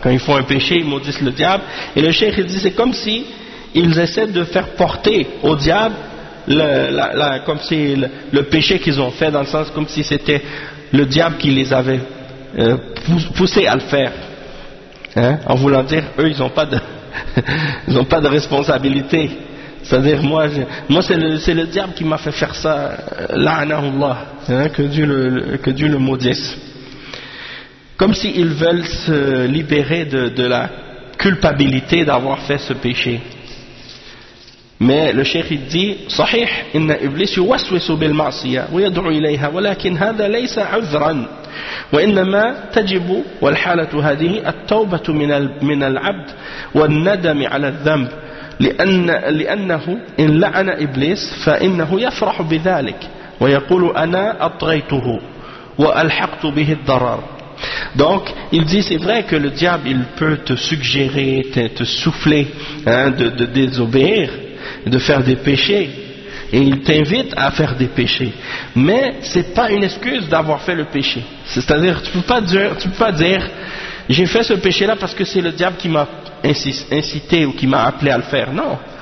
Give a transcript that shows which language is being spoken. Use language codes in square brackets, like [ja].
[fr] Quand ils font un péché, ils maudissent le diable, et le cheikh il dit c'est comme si ils essaient de faire porter au diable le péché qu'ils ont fait, dans le sens comme si c'était le diable qui les avait poussés à le faire, hein, en voulant dire eux ils n'ont pas de ils ont pas de responsabilité. C'est-à-dire, moi c'est le diable qui m'a fait faire ça, la'anallah, hein, que Dieu le maudisse. Comme s'ils veulent se libérer de la culpabilité d'avoir fait ce péché. Mais le cheikh il dit, [ar] صحيح إن إبليس يوسوس بالمعصية ويدعو إليها ولكن هذا ليس عذرا وإنما تجب والحالة هذه التوبة من العبد والندم على الذنب لأنه إن لعن إبليس فإنه يفرح بذلك ويقول أنا أطغيته وألحقت به الضرر. [fr] Donc, il dit, c'est vrai que le diable, il peut te suggérer, te souffler, hein, de désobéir, de faire des péchés, et il t'invite à faire des péchés, mais c'est pas une excuse d'avoir fait le péché. C'est-à-dire, tu peux pas dire, j'ai fait ce péché-là parce que c'est le diable qui m'a incité ou qui m'a appelé à le faire. Non.